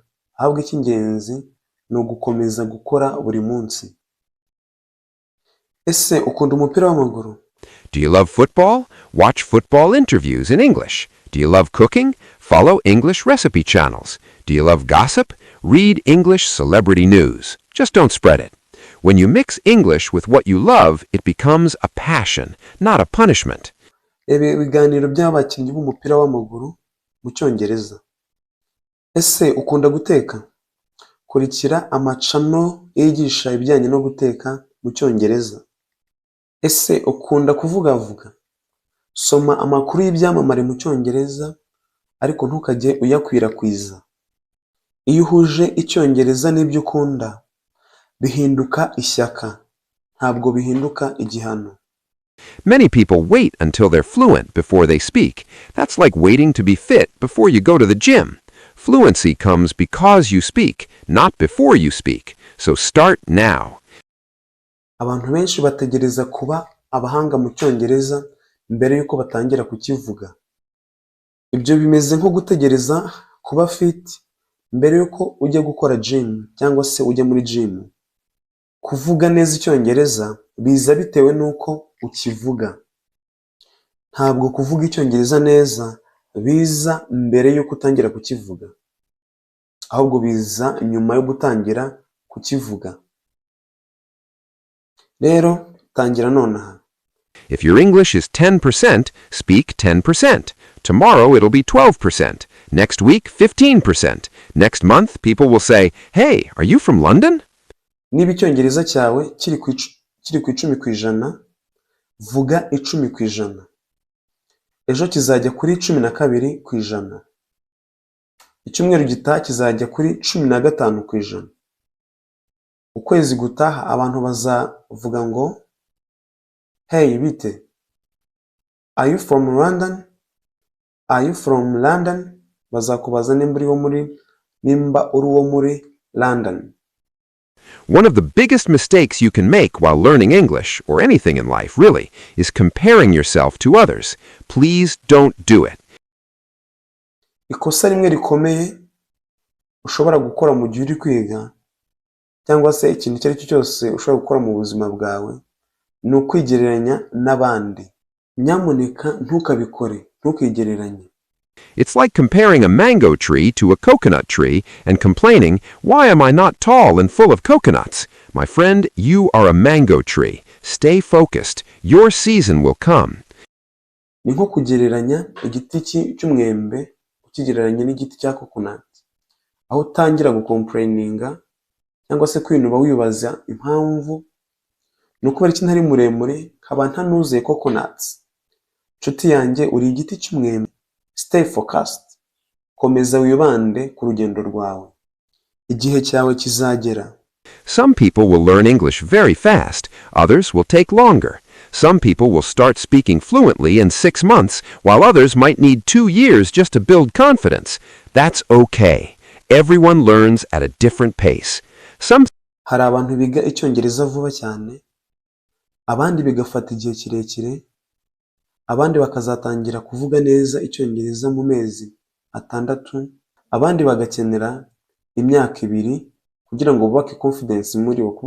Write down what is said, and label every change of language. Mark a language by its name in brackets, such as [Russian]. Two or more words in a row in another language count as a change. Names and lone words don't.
[Kinyarwanda] Ahubwo icy'ingenzi ni ugukomeza gukora buri munsi. Ese ukunda umupira w'amaguru? [English] Do you love football? Watch football interviews in English. Do you love cooking? Follow English recipe channels. Do you love gossip? Read English celebrity news. Just don't spread it. When you mix English with what you love, it becomes a passion, not a punishment. [Kinyarwanda] Ibiganiro by'abakinnyi b'umupira w'amaguru mu cyongereza. Ese ukunda guteka? Kurikira amacano yigisha ibijyanye no guteka mu cyongereza. Ese ukunda kuvuga? Soma amakuru y'ibyamamare mu cyongereza ariko ntukajye uyakwirakwiza. Iyo uhuje icyongereza n'ibyo ukunda bihinduka ishyaka, ntabwo bihinduka igihano. [English] Many people wait until they're fluent before they speak. That's like waiting to be fit before you go to the gym. Fluency comes because you speak, not before you speak. So start now. [Kinyarwanda] Abantu benshi bategereza kuba abahanga mu cyongereza mbere yuko batangira kukivuga. Ibyo bimeze nko gutegereza kuba fit mbere yuko ujya gukora gym cyangwa se ujya muri gym. Kuvuga neza icyongereza biza bitewe nuko ukivuga. Ntabwo kuvuga icyongereza neza biza mbere yuko utangira kukivuga, ahubwo biza nyuma yo gutangira kukivuga. Rero tangira nonaha. [English] If your English is 10%, speak 10%. Tomorrow it'll be 12%. Next week, 15%. Next month, people will say, Hey, are you from London? [Kinyarwanda] Niba icyongereza cyawe kiri ku 10%, vuga 10%. Ejo kizajya kuri 12%. Icyumweru gitaha kizajya kuri 15%. Ukwezi gutaha abantu bazavuga ngo Hey, bite? [English] Are you from London? Are you from London? [Kinyarwanda] Bazakubaza nimba uri uwo muri London. [English] One of the biggest mistakes you can make while learning English, or anything in life really, is comparing yourself to others. Please don't do it. [Kinyarwanda] Ikosa rimwe rikomeye ushobora gukora mu gihe uri kwiga cyangwa se ikintu icyo ari cyo cyose ushobora gukora mu buzima bwawe ni ukwigereranya n'abandi. Nyamuneka ntukabikore, ntukigereranye. [English] It's like comparing a mango tree to a coconut tree and complaining, Why am I not tall and full of coconuts? My friend, you are a mango tree. Stay focused. Your season will come. [Kinyarwanda] Ni nko kugereranya igiti cy'umwembe ukigereranya n'igiti cya coconut. Aho utangira gucomplaininga cyangwa se kwinuba wibaza impamvu ni ukubera iki ntari muremure nkaba ntanuzuye coconuts. Nshuti yanjye uri igiti cy'umwembe. [English] Stay focused. [Kinyarwanda] komeza wibande ku rugendo rwawe. Igihe cyawe kizagera. [English] Some people will learn English very fast, others will take longer. Some people will start speaking fluently in 6 months, while others might need 2 years just to build confidence. That's okay. Everyone learns at a different pace. [Kinyarwanda] Hari abantu biga icyongereza vuba cyane, abandi bigafata igihe kirekire, abandi bakazatangira kuvuga neza icyongereza mu mezi 6, abandi bagakenera imyaka 2 kugira ngo bubake confidence muri bo.